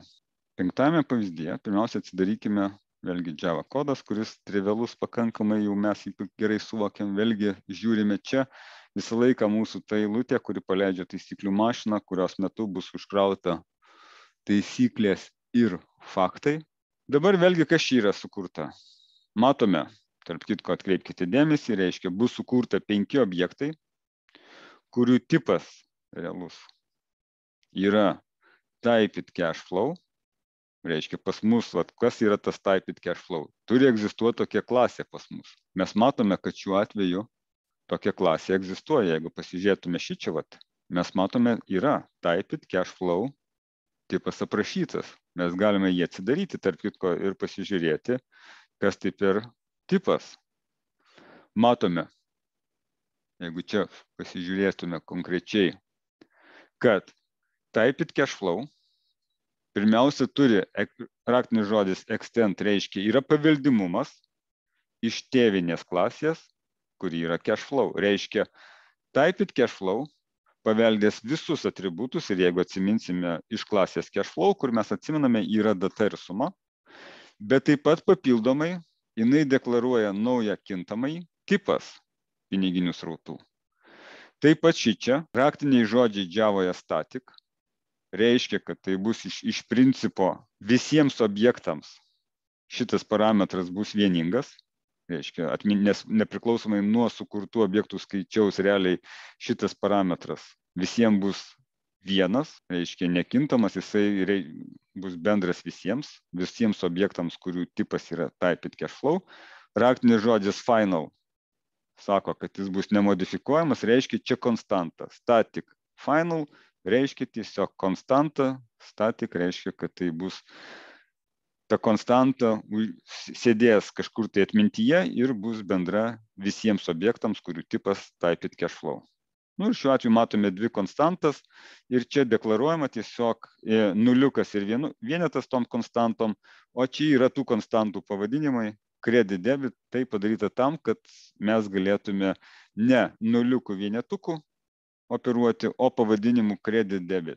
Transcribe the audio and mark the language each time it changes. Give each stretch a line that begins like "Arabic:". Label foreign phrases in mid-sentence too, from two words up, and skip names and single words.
Lithuanian: 5 pavyzdyje pirmiausia atsidarykime vėlgi Java kodas, kuris trivialus pakankamai, jau mes jį gerai suvokiam, vėlgi žiūrime čia, visą laiką mūsų ta eilutė, kuri paleidžia taisyklių mašiną, kurios metu bus užkrauta taisyklės ir faktai. Dabar vėlgi kas čia yra sukurta. Matome, tarp kitko atkreipkite dėmesį, reiškia, bus sukurta 5 objektai, kurių tipas realus yra
English: typed cash flow.
Lithuanian: Reiškia, pas mus, kas yra tas
English: typed cash flow?
Lithuanian: Turi egzistuoti tokia klasė pas mus. Mes matome, kad šiuo atveju tokia klasė egzistuoja. Jeigu pasižiūrėtume šičia, mes matome, yra
English: typed cash flow
Lithuanian: tipas aprašytas. Mes galime jį atsidaryti, tarp kitko, ir pasižiūrėti, kas tai per tipas. Matome, jeigu čia pasižiūrėtume konkrečiai, kad
English: typed cash flow
Lithuanian: pirmiausia turi raktinis žodis extend, reiškia yra paveldimumas iš tėvinės klasės, kuri yra
English: cash flow.
Lithuanian: Reiškia,
English: typed cash flow
Lithuanian: paveldės visus atributus ir jeigu atsiminsime iš klasės
English: cash flow,
Lithuanian: kur mes atsiminame, yra data ir suma, bet taip pat papildomai jinai deklaruoja naują kintamąjį tipas piniginių srautų. Taip pat šičia raktiniai žodžiai Javoje static reiškia, kad tai bus iš principo visiems objektams šitas parametras bus vieningas, reiškia, nes nepriklausomai nuo sukurtų objektų skaičiaus realiai šitas parametras visiems bus vienas, reiškia nekintamas, jisai bus bendras visiems objektams, kurių tipas yra
English: typed cash flow.
Lithuanian: Raktinis žodis final sako, kad jis bus nemodifikuojamas, reiškia čia konstanta.
English: Static final
Lithuanian: reiškia tiesiog konstanta, static reiškia, kad tai bus ta konstanta sėdės kažkur tai atmintyje ir bus bendra visiems objektams, kurių tipas
English: typed cash flow.
Lithuanian: Ir šiuo atveju matome 2 konstantas ir čia deklaruojama tiesiog nuliukas ir vienetas tom konstantom, o čia yra tų konstantų pavadinimai,
English: credit debit,
Lithuanian: tai padaryta tam, kad mes galėtume ne nuliukų vienetukų operuoti, o pavadinimų
English: credit debit.